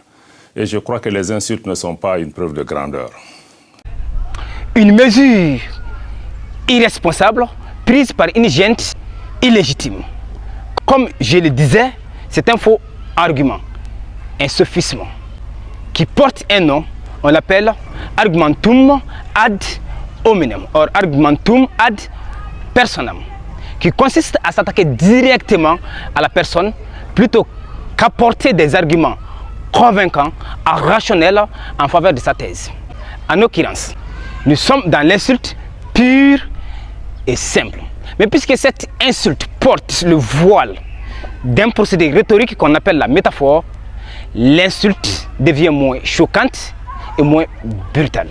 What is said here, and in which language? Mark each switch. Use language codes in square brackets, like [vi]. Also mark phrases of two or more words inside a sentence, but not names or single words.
[fr] Et je crois que les insultes ne sont pas une preuve de grandeur. Une mesure irresponsable prise par une junte illégitime. Comme je le disais, c'est un faux argument, un sophisme qui porte un nom, on l'appelle [la] argumentum ad hominem, [fr] ou [la] argumentum ad personam, [fr] qui consiste à s'attaquer directement à la personne plutôt qu'apporter des arguments convaincants et rationnels en faveur de sa thèse. En l'occurrence, nous sommes dans l'insulte pure et simple. Mais puisque cette insulte porte le voile d'un procédé rhétorique qu'on appelle la métaphore, l'insulte devient moins choquante et moins brutale.